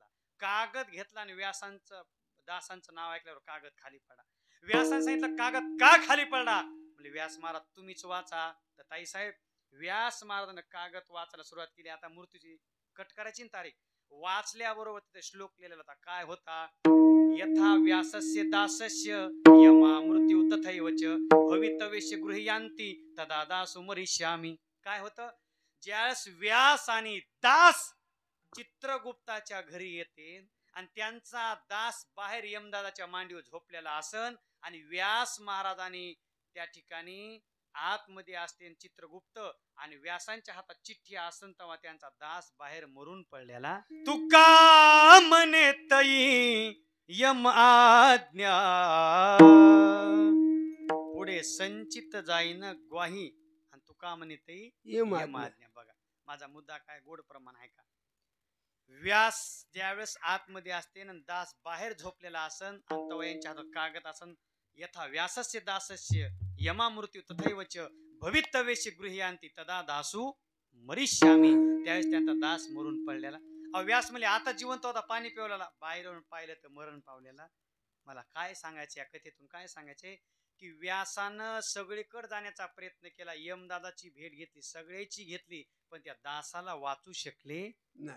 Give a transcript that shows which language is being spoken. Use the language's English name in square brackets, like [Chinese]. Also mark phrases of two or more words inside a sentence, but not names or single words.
[Marathi] कागद घेतला आणि व्यासांचं दासांचं नाव ऐकल्यावर कागद खाली पडला. व्यासाने सांगितलं कागद का खाली पडला? म्हणजे व्यास महाराज तुम्हीच वाचा. तर ताई साहेब व्यास महाराजांना कागद वाचायला सुरुवात केली. आता मूर्तीची कट करायची तारीख वाचल्याबरोबर तिथे श्लोक लिहिलेला होता. काय होता? [Sanskrit] यथा व्यासस्य दासस्य यमा मृत्यू तथैवच भवितव्यस्य गृह्यांती तदा दासो मरिष्यामी. [Marathi] काय होतं? ज्यावेळेस व्यास आणि दास चित्रगुप्ताच्या घरी येते आणि त्यांचा दास बाहेर यमदादाच्या मांडीवर झोपलेला असन आणि व्यास महाराजांनी त्या ठिकाणी आतमध्ये असते चित्रगुप्त आणि व्यासांच्या हातात चिठ्ठी असन तेव्हा त्यांचा दास बाहेर मरून पडलेला. तुका म्हणे तई यम आज्ञा पुढे संचित जाईन ग्वाही आणि तुका म्हणे तई यम आज्ञा. बघा माझा मुद्दा काय गोड प्रमाण आहे का? व्यास ज्यावेळेस आतमध्ये असते आणि दास बाहेर झोपलेला असन आणि तेव्हा यांच्या हातात कागद असन [Sanskrit] यथा व्यासस्य दासस्य यमा मृत्यू तथैवच भवितव्यस्य गृह्यांती तदा दासू मरिष्यामी. [Marathi] त्यावेळेस त्यांचा दास मरून पडलेला. व्यास म्हणजे आता जिवंत होता, पाणी पिवलेला, बाहेरून पाहिलं तर मरण पावलेला. मला काय सांगायचं या कथेतून? काय सांगायचे की व्यासानं सगळीकडे जाण्याचा प्रयत्न केला. यमदादाची भेट घेतली, सगळ्याची घेतली, पण त्या दासाला वाचू शकले नाही.